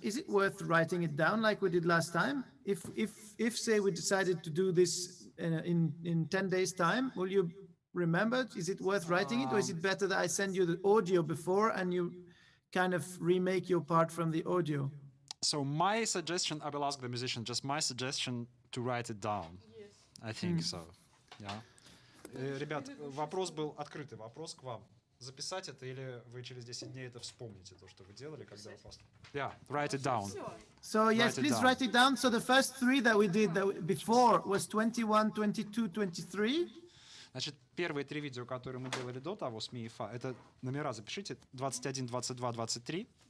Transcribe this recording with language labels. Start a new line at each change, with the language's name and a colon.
English: Is it worth writing it down like we did last time? If say we decided to do this in 10 days time, will you remember? Is it worth writing it, or is it better that I send you the audio before and you kind of remake your part from the audio? So my suggestion, I will ask the musician, just my suggestion to write it down. Yes. I think so. Yeah.
Russian: Ребят, вопрос был открытый, вопрос к вам. Записать это или вы через 10 дней это вспомните, то, что вы делали, когда вы
English: Yeah, write it down. So yes, please write it down. So the first three that we did before was 21, 22, 23.
Russian: Значит, первые три видео, которые мы делали до того с ми и фа, это номера запишите 21, 22, 23.